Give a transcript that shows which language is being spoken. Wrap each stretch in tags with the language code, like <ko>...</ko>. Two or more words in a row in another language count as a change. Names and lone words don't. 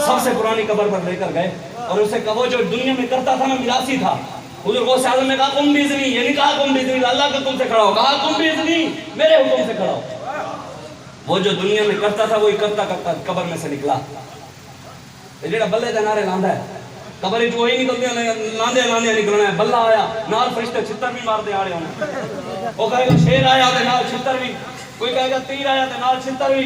<ur>سب سے پرانی قبر پر لے کر گئے اور اسے کہو جو دنیا میں کرتا تھا نا میراثی تھا۔ حضور غوث اعظم نے کہا</ur> <ar>قم باذنی،</ar> <ur>یہ نہیں کہا</ur> <ar>قم باذنی</ar> <ur>اللہ کے حکم سے کھڑا ہو، کہا</ur> <ar>قم باذنی</ar> <ur>میرے حکم سے کھڑا ہو۔ وہ جو دنیا میں کرتا تھا وہی کرتا کرتا قبر میں سے نکلا.</ur> <pa>جڑا بلے دے نعرے لاندا ہے قبر وچ وہی نکلدے لاندے لاندے نکلنا ہے. بلہ آیا نال فرشتے چھتر بھی مار دے آڑے ہونے. وہ کہے گا شیر آیا تے نال چھتر بھی, کوئی کہے گا تیر آیا تے نال چھتر بھی.</pa>